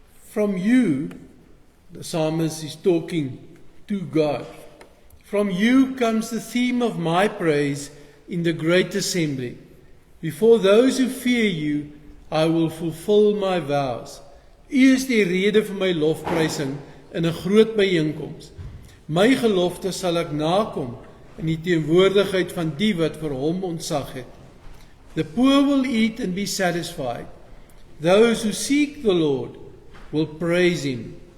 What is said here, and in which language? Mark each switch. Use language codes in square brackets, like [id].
[en] From you, the psalmist is talking to God. From you comes the theme of my praise in the great assembly. Before those who fear you, I will fulfill my vows. [af] U is die rede vir my lofprysing in 'n groot byeenkoms. My gelofte sal ek nakom in die teenwoordigheid van die wat vir hom ontzag het. [en] The poor will eat and be satisfied. Those who seek the Lord will praise him.